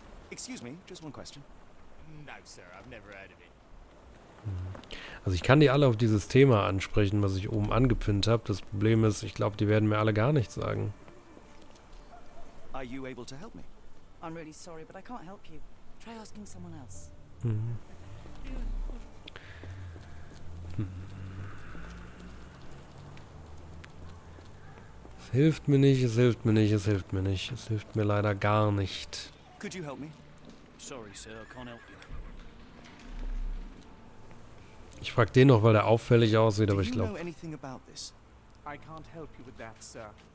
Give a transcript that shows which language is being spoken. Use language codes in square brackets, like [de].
[en] Excuse me, just one question. No, sir, I've never heard of it. [de] Also ich kann die alle auf dieses Thema ansprechen, was ich oben angepinnt habe. Das Problem ist, ich glaube, die werden mir alle gar nichts sagen. [en] Are you able to help me? I'm really sorry, but I can't help you. Try asking someone else. [de] Es hilft mir nicht, es hilft mir nicht, es hilft mir nicht. Es hilft mir leider gar nicht. [en] Could you help me? Sorry, sir, I can't help you. [de] Ich frage den noch, weil der auffällig aussieht, aber [en] Do you know [de] glaube... [en] anything about this? I can't help you with that, sir.